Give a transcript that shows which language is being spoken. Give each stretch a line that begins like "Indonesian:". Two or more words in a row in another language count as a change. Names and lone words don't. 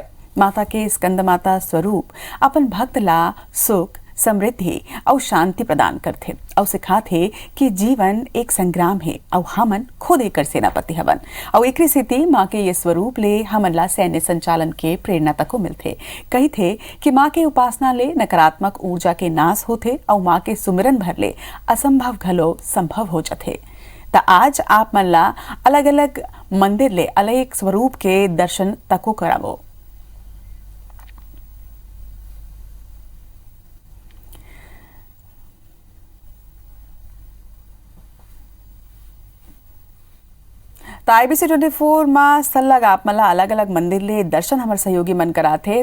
Chhattisgarhi: माता के स्कंद माता स्वरूप अपन भक्त ला सुख, समृद्धि और शांति प्रदान करते और सिखाते कि जीवन एक संग्राम है और हमन खुद एक सेनापति हवन और एक स्थिति माँ के ये स्वरूप ले हमन ला सैन्य संचालन के प्रेरणा तक मिलते। कही थे कि माँ के उपासना ले नकारात्मक ऊर्जा के नाश होते और माँ के सुमिरन भर ले असंभव घलो संभव हो जाते। तो आज आप मन ला अलग अलग मंदिर ले अलग स्वरूप के दर्शन तको करावो। तो IBC 24 में सलग आप मला अलग अलग मंदिर ले दर्शन हमार सहयोगी मन कराते।